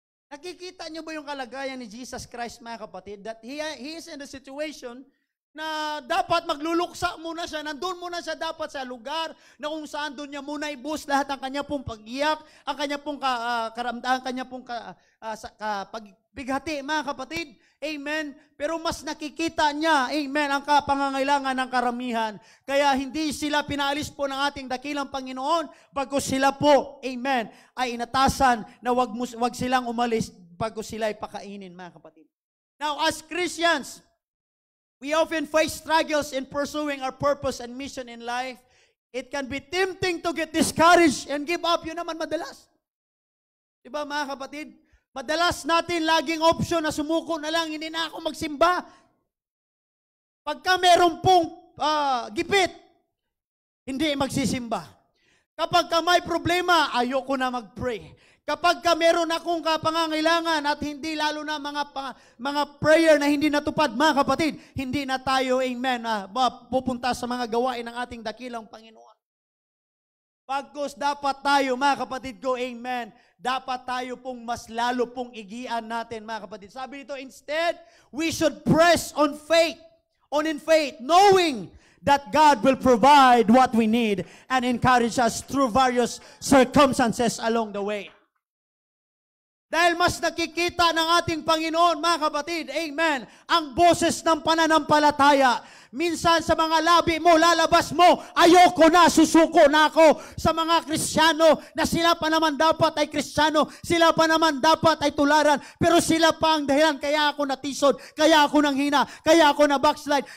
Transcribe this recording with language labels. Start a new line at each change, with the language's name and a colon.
Filipino: Nakikita niyo ba yung kalagayan ni Jesus Christ, mga kapatid,
English: that he is in the situation
Filipino: na dapat magluluksa muna siya, nandun muna siya dapat sa lugar na kung saan doon niya muna ibus lahat ang kanya pong pag-iyak, ang kanya pong karamdaman, ang kanya pong pagbighati, mga kapatid. Amen. Pero mas nakikita niya, amen, ang pangangailangan ng karamihan. Kaya hindi sila pinaalis po ng ating dakilang Panginoon, bagkus sila po, amen, ay inatasan na wag silang umalis bagkus sila ay pakainin, mga kapatid.
English: Now, as Christians, we often face struggles in pursuing our purpose and mission in life. It can be tempting to get discouraged and give up.
Filipino: Yun naman madalas. Diba, mga kapatid? Madalas natin laging option na sumuko na lang, hindi na ako magsimba. Pagka meron pong gipit, hindi magsisimba. Kapag may problema, ayoko na mag-pray. Kapag meron akong pangangailangan at hindi lalo na mga prayer na hindi natupad, mga kapatid, hindi na tayo, amen, pupunta sa mga gawain ng ating dakilang Panginoon. Pagkos dapat tayo, mga kapatid ko, amen, dapat tayo pong mas lalo pong igian natin, mga kapatid. Sabi nito,
English: instead, we should press on in faith, knowing that God will provide what we need and encourage us through various circumstances along the way.
Filipino: Dahil mas nakikita ng ating Panginoon, mga kapatid, amen, ang boses ng pananampalataya. Minsan sa mga labi mo, lalabas mo, ayoko na, susuko na ako sa mga Kristiyano na sila pa naman dapat ay Kristiyano, sila pa naman dapat ay tularan, pero sila pa ang dahilan, kaya ako natisod, kaya ako nanghina, kaya ako na backslide.